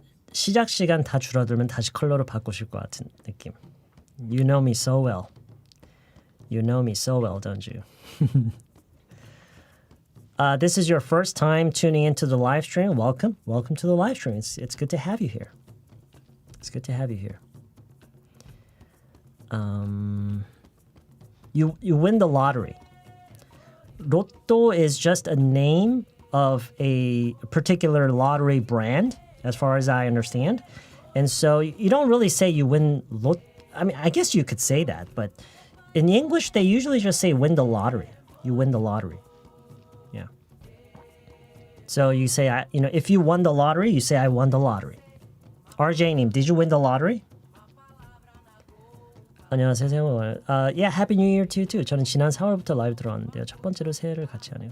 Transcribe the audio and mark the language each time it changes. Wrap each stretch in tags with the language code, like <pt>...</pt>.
<ko>시작 시간 다 줄어들면 다시 컬러로 바꾸실 것 같은 느낌.</ko> <en>You know me so well. You know me so well, don't you? This is your first time tuning into the live stream. Welcome. Welcome to the live stream. It's good to have you here. It's good to have you here. You win the lottery. Lotto is just a name of a particular lottery brand, as far as I understand. And so you don't really say you win Lotto. I mean, I guess you could say that, but in English, they usually just say win the lottery. You win the lottery. Yeah. So you say, if you won the lottery, you say, I won the lottery. RJ님, did you win the lottery?</en> <ko>안녕하세요.</ko> <en>Yeah, Happy New Year to you too.</en> <ko>저는 지난 4월부터 라이브 들어왔는데요. 첫 번째로 새해를 같이 하네요.</ko>